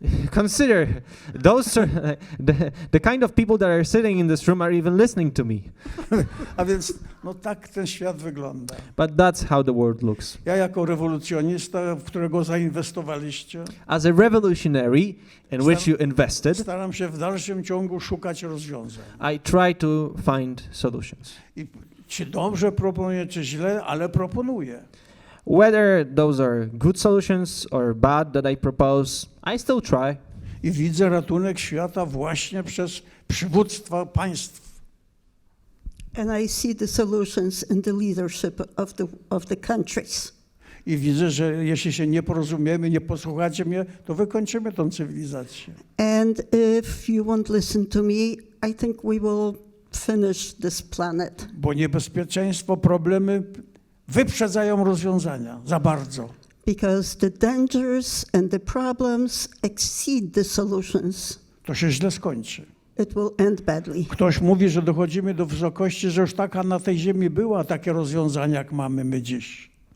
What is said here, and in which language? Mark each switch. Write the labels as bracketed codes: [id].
[en] Consider the kind of people that are sitting in this room are even listening to me. [pl] A więc no tak ten świat wygląda. [en] But that's how the world looks. [pl] Ja jako rewolucjonista, w którego zainwestowaliście, [en] As a revolutionary in which you invested, [pl] staram się w dalszym ciągu szukać rozwiązań. [en] I try to find solutions. [pl] I czy dobrze proponuję, czy źle, ale proponuję. [en] Whether those are good solutions or bad that I propose, I still try. [pl] I widzę ratunek świata właśnie przez przywództwa państw. [en] And I see the solutions in the leadership of the countries. [pl] I widzę, że jeśli się nie porozumiemy, nie posłuchacie mnie, to wykończymy tą cywilizację. [en] And if you won't listen to me, I think we will finish this planet. [pl] Bo niebezpieczeństwo, problemy wyprzedzają rozwiązania za bardzo. [en] Because the dangers and the problems exceed the solutions. [pl] To się źle skończy. [en] It will end badly. [pl] Ktoś mówi, że dochodzimy do wysokości, że już taka na tej ziemi była, takie rozwiązania, jak mamy my dziś.